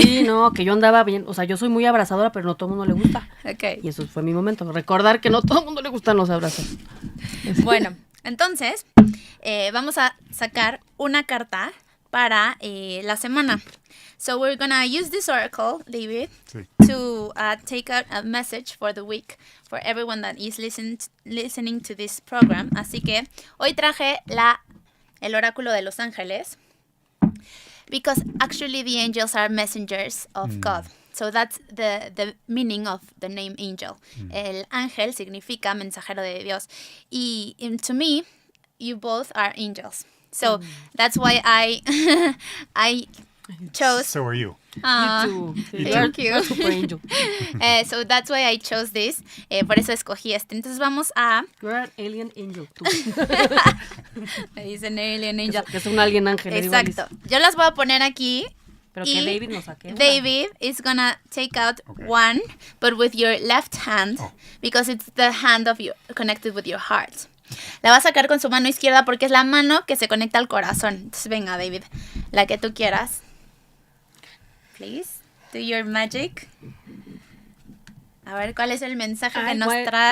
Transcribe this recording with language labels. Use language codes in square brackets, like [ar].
[es] Sí, no, que yo andaba bien, o sea, yo soy muy abrazadora, pero no todo el mundo le gusta. [en] Okay. [es] Y eso fue mi momento, recordar que no todo el mundo le gustan los abrazos. Bueno, entonces vamos a sacar una carta para la semana. [en] So we're gonna use this oracle, David, [es] Sí. [en] to take out a message for the week for everyone that is listening to this program. [es] Así que hoy traje el oráculo de los ángeles, [en] because actually the angels are messengers of God. So that's the meaning of the name angel. [es] El ángel significa mensajero de Dios. [en] Y to me, you both are angels. So that's why I chose. So are you. You too. Thank you. You're super angel. So that's why I chose this. [es] Por eso escogí este. Entonces vamos a... [en] You're an alien angel. Tú. Es an alien angel. [es] Que es un alien ángel. Exacto. Yo las voy a poner aquí. Pero que David nos saque. [en] David is gonna take out one, but with your left hand, because it's the hand of you connected with your heart. [es] La va a sacar con su mano izquierda porque es la mano que se conecta al corazón. Entonces venga, David, la que tú quieras. [en] Please, do your magic. [es] A ver cuál es el mensaje que nos trae.